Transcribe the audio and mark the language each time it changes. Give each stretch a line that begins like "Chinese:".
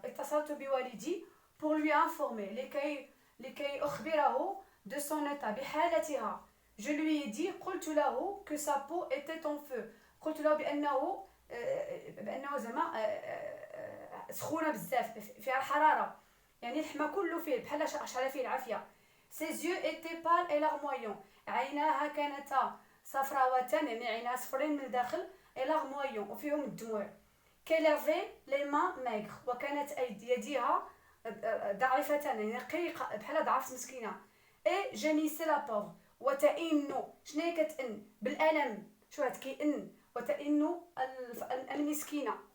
Arabic: اتصلت بوالدي
French: pour lui informer
Arabic: لكي أخبره
French: de son état
Arabic: بحالتها.
French: Je lui ai dit
Arabic: قلت له
French: que sa peau était en feu.
Arabic: قلت له بأنه زعما سخونة بزاف فيها الحرارة يعني الحما كله فيه بحال شعل فيه العافية.
French: Ses yeux étaient pâles et larmoyants.
Arabic: عيناها كانتا صفراوتان يعني عيناها صفرين من الداخل
French: et larmoyants
Arabic: وفيهم الدموع.
French: Qu'elle avait les mains maigres
Arabic: وكانت يديها ضعيفتان يعني رقيقة بحال ضعف مسكينة.
French: et gémissait la pauvre
Arabic: وتئن شنو هي كتئن بالألم شو هاد كيئن وتئن المسكينة.